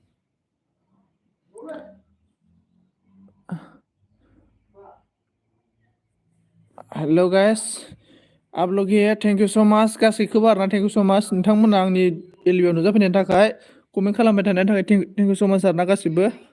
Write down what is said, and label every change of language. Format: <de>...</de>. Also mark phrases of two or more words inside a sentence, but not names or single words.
<en>hello guys</en> <hi>आप लोग</hi> <en>here thank you so much</en> <brx>गासैखौबो आरोना</brx> <en>thank you so much</en> <brx>नोंथांमोना आंनि एलबिआव नुजाफैनायनि थाखाय कमेन्ट खालामबाय थानायनि थाखाय</brx> <en>thank you so much</en> <brx>आरोना गासिबो</brx>